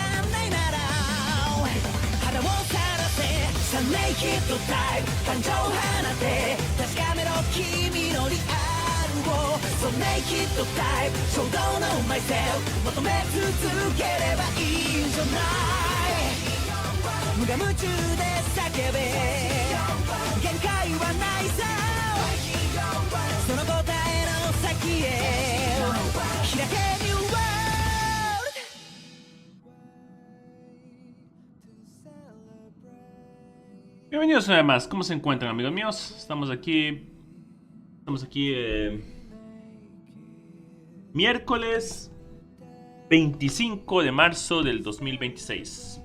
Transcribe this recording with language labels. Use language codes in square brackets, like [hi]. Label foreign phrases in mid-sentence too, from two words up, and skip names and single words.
[ja] んないなら肌をさらせサ [en] naked type [ja] 感情放て確かめろ君のリアルをそ [en] naked type [ja] 衝動のマイセル求め続ければいいんじゃない無我夢中で叫べ限界はないさその答えの先へ開け [en] New World. [es] Bienvenidos una vez más. ¿Cómo se encuentran, amigos míos? Estamos aquí miércoles 25 de marzo del 2026.